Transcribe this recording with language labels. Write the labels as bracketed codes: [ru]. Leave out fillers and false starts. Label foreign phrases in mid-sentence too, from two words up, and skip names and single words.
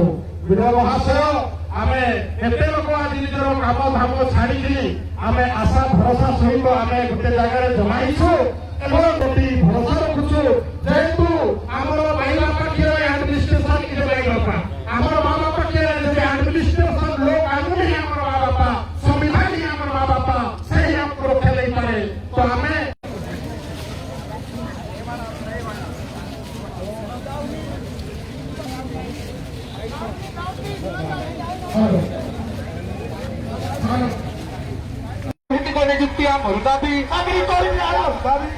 [or] ବିଡିଓ ମହାଶୟ, ଆମେ କେତେ ଲୋକ ଆଜି ନିଜର କାମ ଧାମ ଛାଡ଼ିକିରି ଆମେ ଆଶା ଭରସା ସହିତ ଆମେ ଗୋଟେ ଜାଗାରେ ଜମା ହେଇଛୁ ଏବଂ ପ୍ରତି ଭରସା ରଖୁଛୁ। ଯେହେତୁ ଆମର ମାଇଲା ପାଖରେ ଆଡମିନିଷ୍ଟ୍ରେସନ କିଛି ମାଇଲା, ଆମର ମା ବାପା ଯଦି ଆଡମିନିଷ୍ଟ୍ରେସନ ଲୋକ ଆମେ ହିଁ ଆମର ମା ବାପା, ସମ୍ବିଧାନ ହିଁ ଆମର ମା ବାପା, ସେହି ଆମକୁ ରକ୍ଷା ଦେଇପାରେ। ତ ଆମେ [bn] ভিত্তিক নিযুক্তি আমার দাবি, চাকরি করি আমার দাবি,